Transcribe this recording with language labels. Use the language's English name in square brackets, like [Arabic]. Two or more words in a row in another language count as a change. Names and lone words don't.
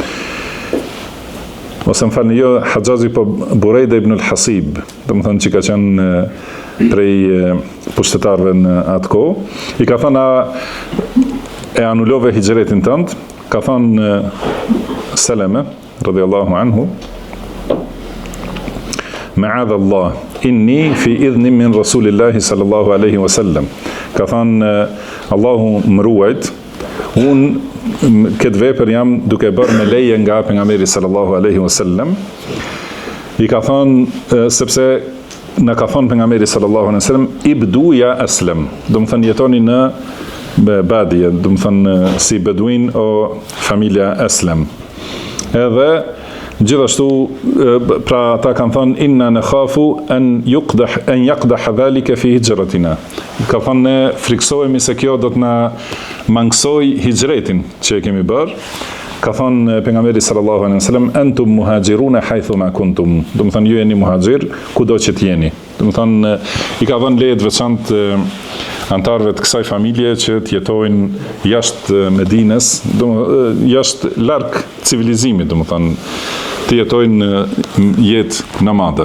[Albanian] Ose më falni, jo Haxhaxhi, po Burejda ibn al-Hasib, domethënë që ka qenë prej pushtetarëve në atë kohë, i ka thënë e anulove hijretin tënd, ka thënë Seleme [Arabic] رضي الله عنه, معاذ الله إني في إذن من رسول الله صلى الله عليه وسلم. [Albanian] Ka thënë Allahu më ruajt, unë këtë vepër jam duke bërë me leje nga pejgamberi [Arabic] صلى الله عليه وسلم. [Albanian] I ka thonë sepse na ka thonë pejgamberi [Arabic] صلى الله عليه وسلم ابدوا يا أسلم, [Albanian] domethënë jetoni në badje, domethënë si beduin o familja Aslam. Edhe gjithashtu pra ata kanë thonë [Arabic] إنا نخاف أن يقدح ذلك في هجرتنا. [Albanian] Ka thonë ne friksohemi se kjo do të na mangësoj hijretin që kemi bërë. Ka thonë pejgamberi [Arabic] صلى الله عليه وسلم أنتم مهاجرون حيث ما كنتم. [Albanian] Domethënë ju jeni muhajir kudo që të jeni. Domethënë i ka dhënë leje të veçantë antarëve të kësaj familje që të jetojnë jashtë Medinës, jashtë larg civilizimit, domethënë të jetojnë jetë nomade.